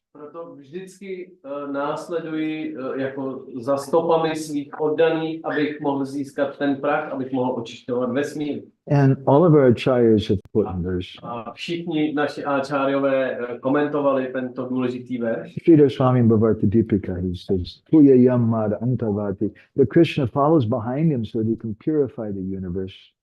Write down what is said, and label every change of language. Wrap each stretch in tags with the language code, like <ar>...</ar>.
<cs>Proto vždycky následuji jako za stopami svých oddaných, abych mohl získat ten prach, abych mohl očišťovat vesmír.</cs> <en>And all of our acharyas have put in verse.</en> <cs>A všichni naši áčáriové komentovali tento důležitý verš.</cs> <en>Sridhar Swami Bhavarta Deepika, he says,</en> <sa>Puyayam mad antavati.</sa> <en>The Krishna follows behind him so that he can purify the universe.</en>